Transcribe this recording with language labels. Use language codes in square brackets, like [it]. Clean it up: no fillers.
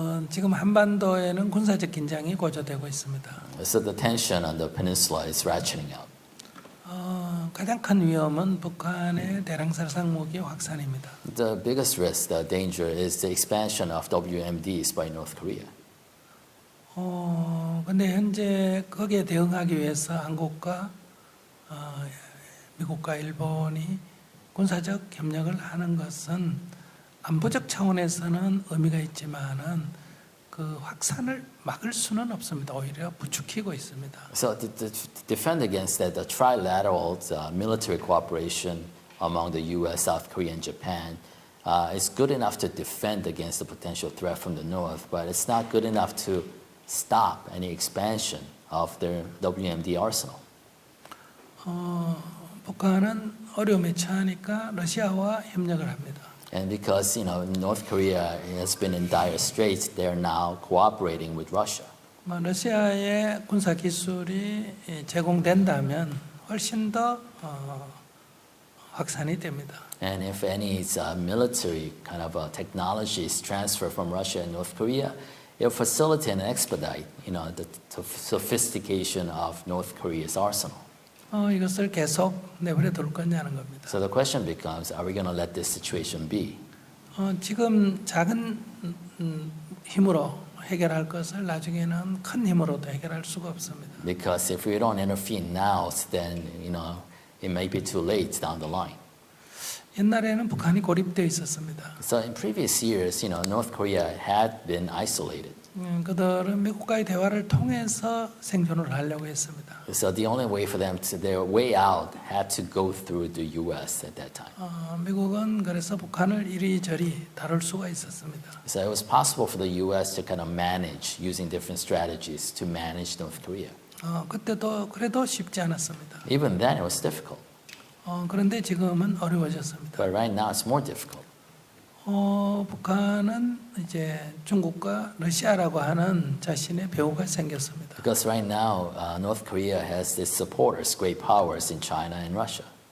[ko] 지금 한반도에는 군사적 긴장이 고조되고 있습니다. [en] So the tension on the peninsula is ratcheting up. [ko] 가장 큰 위험은 북한의 대량살상 무기 확산입니다. [en] The biggest risk, the danger, is the expansion of WMDs by North Korea. [ko] 근데 현재 거기에 대응하기 위해서 한국과 미국과 일본이 군사적 협력을 하는 것은 안보적 차원에서는 의미가 있지만은 그 확산을 막을 수는 없습니다. 오히려 부추기고 있습니다. [en] So to defend against that, the trilateral military cooperation among the U.S., South Korea, and Japan is good enough to defend against the potential threat from the north, but it's not good enough to stop any expansion of their WMD arsenal. [ko] 북한은 어려움에 처하니까 러시아와 협력을 합니다. [en] And because North Korea has been in dire straits, they are now cooperating with Russia. [ko] 러시아의 군사 기술이 제공된다면 훨씬 더 확산이 됩니다. [en] And if any military kind of technology is transferred from Russia and North Korea, it will facilitate and expedite, the sophistication of North Korea's arsenal. [ko] 이것을 계속 내버려 둘 거냐는 겁니다. [en] So the question becomes, are we going to let this situation be? [ko] 지금 작은 힘으로 해결할 것을 나중에는 큰 힘으로도 해결할 수가 없습니다. [en] Because if we don't intervene now, then it may be too late down the line. [ko] 옛날에는 북한이 고립되어 있었습니다. [en] So in previous years, North Korea had been isolated. [ko] 그들은 미국과의 대화를 통해서 생존을 하려고 했습니다. [en] So the only way for them their way out had to go through the U.S. at that time. [ko] 미국은 그래서 북한을 이리저리 다룰 수가 있었습니다. [en] So it was possible for the U.S. to kind of manage using different strategies to manage North Korea. [ko] 그때도 그래도 쉽지 않았습니다. [en] Even then, it was difficult. [ko] 그런데 지금은 어려워졌습니다. [en] But right now, it's more difficult. [ko] 북한은 이제 중국과 러시아라고 하는 자신의 배후가 생겼습니다. [en] Because right now, North Korea has its supporters, great powers in China and Russia.